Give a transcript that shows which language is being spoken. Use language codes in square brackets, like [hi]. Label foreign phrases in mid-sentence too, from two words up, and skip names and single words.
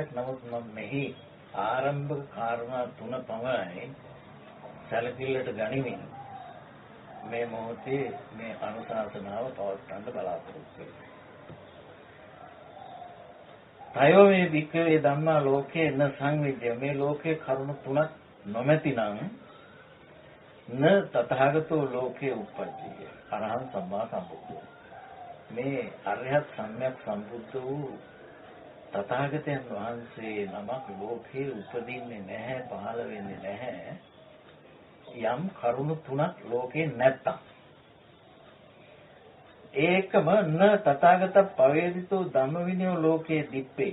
[si] නමුත් මම මෙහි ආරම්භක කාරණා 3 පමණයි සැලකිල්ලට ගනිමින් මේ මොහොතේ මේ අනුශාසනාව පවත්වන්න බලාපොරොත්තු වෙනවා. [pi] තයෝ මේ වික්‍රේ ධම්මා ලෝකේ න සංවිද්‍ය. [si] මේ ලෝකේ කරුණු 3ක් නොමැතිනම් [pi] න තථාගතෝ ලෝකේ උප්පජ්ජිය. අරහං සම්මා සම්බුද්ධෝ. [si] මේ අරහත් සම්‍යක් සම්බුද්ධ වූ තථාගතයන් වහන්සේ නමක් ලෝකේ උපදින්නේ නැහැ, පහළ වෙන්නේ නැහැ. යම් කරුණු 3ක් ලෝකේ නැත්තම්. [pi] ඒකම න තථාගත පවේදිතෝ ධම්ම විනයෝ ලෝකේ දිප්පේය.